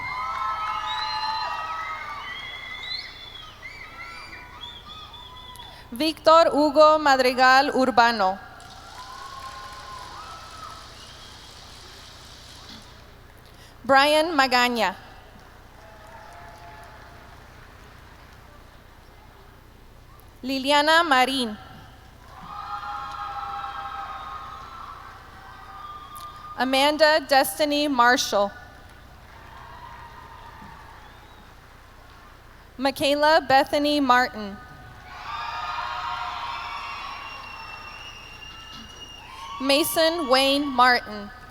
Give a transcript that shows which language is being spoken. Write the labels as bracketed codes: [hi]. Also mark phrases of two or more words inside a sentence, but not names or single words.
[es] Víctor Hugo Madrigal Urbano. Brian Magaña. Liliana Marín. Amanda Destiny Marshall. Michaela Bethany Martin. Mason Wayne Martin.